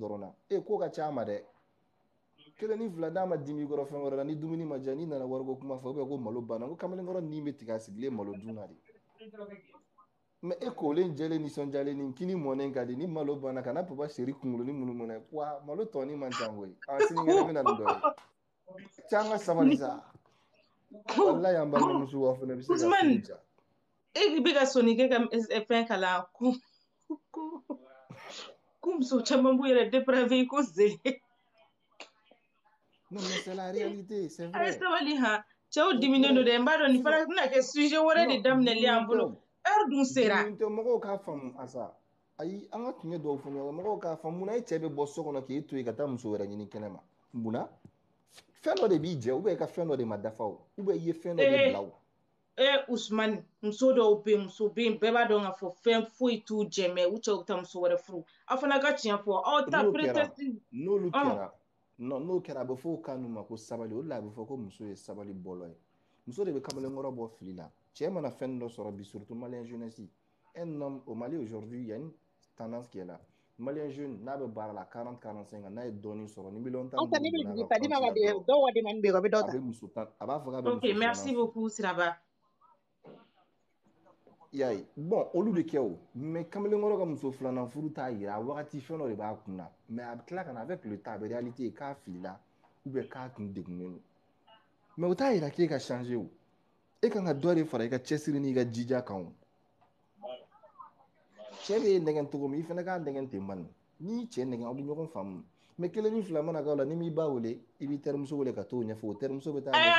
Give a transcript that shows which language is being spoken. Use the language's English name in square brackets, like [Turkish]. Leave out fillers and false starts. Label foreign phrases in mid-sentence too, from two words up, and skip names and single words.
[Bambara] dɔrɔn na ko ka ca a ma dɛ kelen ni fila n'a ma dimi kɔrɔ fɛn wɛrɛ la ni dumuni ma diya n'i nana wariko kuma fɔ ko malo banna ko kamalenkɔrɔ nin bɛ tigɛ a sigilen malo dun na de mais e kolen jɛlen nisɔndiyalen ni kini mɔnen ka di ni malo banna kana papa seri kunkolonin munumunu wa malo tɔni man ca koyi sinikɛnɛ bɛ na nin dɔ ye can ka sabali sa wallahi an balimamuso wa fana bɛ se ka furu ja e bɛ ka sɔnni kɛ ka fɛn kalan ko muso caman b'u yɛrɛ dépravé ko ze [French] non mais c'est la réalité c'est vrai [Bambara] sabali ha cɛw diminen don dɛ n b'a dɔn nin fana bɛna kɛ sujet wɛrɛ de daminɛli an bolo heure dun sera mɔgɔw k'a faamu asa ayi an ka tiɲɛ dɔw fɔ ɲɔgɔn mɔgɔw k'a faamu munna e cɛ bɛ bɔ so kɔnɔ k'e to yen ka taa muso wɛrɛ ɲini kɛnɛ ma munna fɛn dɔ de b'i jɛ [French] ou bien [Bambara] i ka fɛn dɔ de ma dafa o [French] ou bien [Bambara] i ye fɛn dɔ de bila o Usmani muso dɔw bɛ muso bɛ yen bɛɛ b'a dɔn k'a fɔ fɛn foyi t'u jɛ mɛ u cɛw bɛ taa muso wɛrɛ furu aw fana ka tiɲɛ fɔ aw ta prétexte n'olu kɛra n'o kɛra a bɛ fɔ o kan ninnu ma ko sabali o de la a bɛ fɔ ko muso ye sabali bɔlɔ ye muso de bɛ kamalenkɔrɔ bɔ fili la cɛ mana fɛn dɔ sɔrɔ bi [French] surtout malien jeunesse un homme au Mali aujourd'hui il y a une tendance qui est là malien jeune [Bambara] n'a bɛ baara la 40-45 ans n'a ye dɔɔnin sɔrɔ ni miliyɔn 10 donna a ka compte la dɔrɔn a bɛ muso tan a b'a fɔ k'a bɛ muso [French] ok merci beaucoup Siraba [Bambara] y'a ye bon olu bɛ kɛ o mais kamalenkɔrɔ ka muso filanan furu t'a yira a wagati fɛn dɔ de b'a kun na mais a bɛ tila ka na [French] avec le temps [Bambara] a bɛ réalité k'a filila [French] ou bien [Bambara] k'a kun degunnen don mais o t'a yira k'e ka changer o e kan ka dɔ de fara i ka cɛsiri n'i ka jija kan o cɛ bɛ e nɛgɛn cogo min i fana k'a nɛgɛn ten bani n'i cɛ nɛgɛn aw bɛ ɲɔgɔn faamu mais kelen ni fila mana k'aw la ni m'i ba wele i b'i terimuso wele ka t'o ɲɛfɔ o terimuso bɛ taa ɲɛfɔ